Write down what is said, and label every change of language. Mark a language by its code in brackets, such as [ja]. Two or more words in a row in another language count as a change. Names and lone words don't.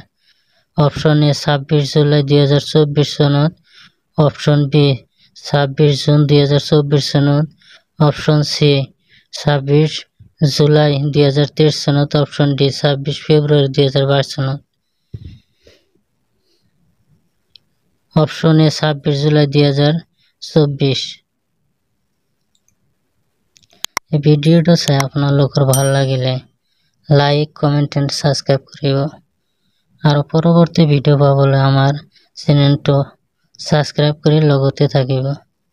[en] option A [as] 26 জুলাই 2024 সনত, [en] option B [as] 26 জুন 2024 সনত, [en] option C [as] 26 জুলাই 2023 সনত, [en] option D [as] 26 ফেব্রুয়ারি 2022 সনত। [en] option A [as] 26 জুলাই 2024। এই ভিডিওটা চাই আপোনালোকৰ ভাল লাগিলে [en] like comment and subscribe [as] কৰিব আৰু পৰৱৰ্তী ভিডিও পাবলৈ আমাৰ চেনেলটো সাবস্ক্রাইব কৰি লগতে থাকিব।